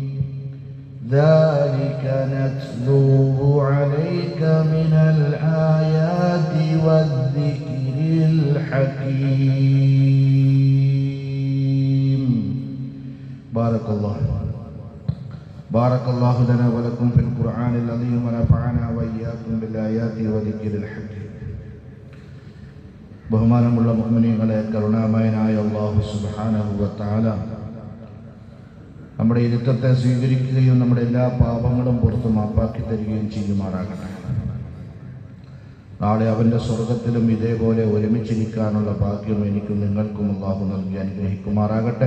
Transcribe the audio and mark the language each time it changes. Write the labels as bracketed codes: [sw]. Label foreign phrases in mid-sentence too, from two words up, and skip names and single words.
[ar] ذلك نتلوه عليك من الآيات والذكر الحكيم. بارك الله لنا ولكم في القرآن العظيم ونفعنا وإياكم بالآيات والذكر الحكيم. [ml] ബഹുമാനമുള്ള മുഅ്മിനീങ്ങളെ, കരുണാമയനായ അല്ലാഹു [ar] سبحانه وتعالى [ml] നമ്മുടെ ഇരുത്തത്തെ സ്വീകരിക്കുകയും നമ്മുടെ എല്ലാ പാപങ്ങളും പുറത്തു മാപ്പാക്കി തരികയും ചെയ്യുമാറാകട്ടെ. നാളെ അവൻ്റെ സ്വർഗത്തിലും ഇതേപോലെ ഒരുമിച്ചിരിക്കാനുള്ള ഭാഗ്യം എനിക്കും നിങ്ങൾക്കും അല്ലാഹു നൽകി അനുഗ്രഹിക്കുമാറാകട്ടെ.